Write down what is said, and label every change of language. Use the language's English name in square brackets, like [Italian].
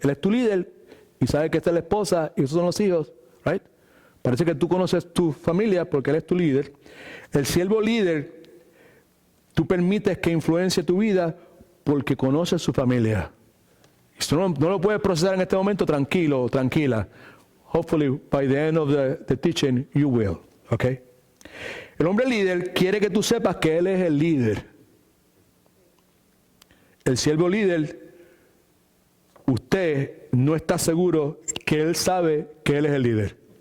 [Spanish] Él es tu líder y sabe que esta es la esposa y esos son los hijos. Right? Parece que tú conoces tu familia porque él es tu líder. El siervo líder, tú permites que influencie tu vida porque conoces su familia. Y si tú no lo puedes procesar en este momento, tranquilo, tranquila. [English] Hopefully, by the end of the teaching, you will. Okay? [Spanish] El hombre líder quiere que tú sepas que él es el líder. El siervo líder, usted no está seguro que él sabe que él es el líder.